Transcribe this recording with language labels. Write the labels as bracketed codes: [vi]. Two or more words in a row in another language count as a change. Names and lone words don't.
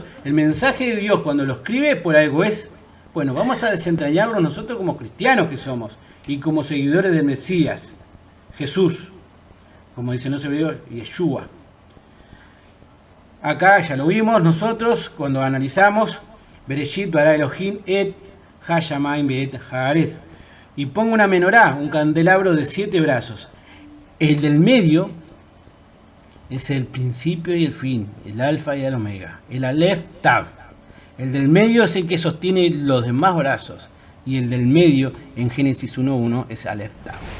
[es] El mensaje de Dios cuando lo escribe por algo es. Bueno, vamos a desentrañarlo nosotros como cristianos que somos y como seguidores del Mesías, Jesús, como dicen los hebreos, Yeshua. Acá ya lo vimos nosotros cuando analizamos [he] בראשית ברא אלהים את השמים ואת הארץ. [es] Y pongo una menorá, un candelabro de 7 brazos. El del medio es el principio y el fin, el alfa y el omega, el [he] אלף תו. [es] El del medio es el que sostiene los demás brazos y el del medio en Génesis 1.1 es [he] אלף תו.